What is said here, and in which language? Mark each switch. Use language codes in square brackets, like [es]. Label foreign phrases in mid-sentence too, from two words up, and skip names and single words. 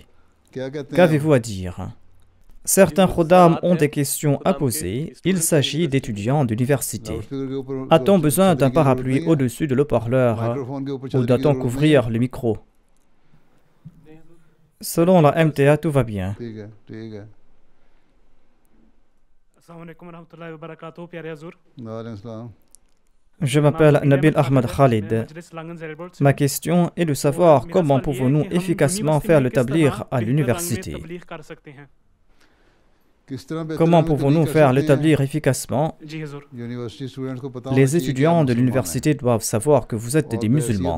[fr] Qu'avez-vous à dire? Certains khuddam ont des questions à poser. Il s'agit d'étudiants d'université. A-t-on besoin d'un parapluie au-dessus de l'haut-parleur ou doit-on couvrir le micro? Selon la MTA, tout va bien. [hi] ठीक है, ठीक है. [ar] السلام عليكم ورحمة الله وبركاته [hi] प्यारे हुजूर. [ar] وعليكم السلام. [fr] Je m'appelle Nabil Ahmed Khalid. Ma question est de savoir comment pouvons-nous efficacement faire le tablir à l'université. Comment pouvons-nous faire le tablir efficacement? Les étudiants de l'université doivent savoir que vous êtes des musulmans.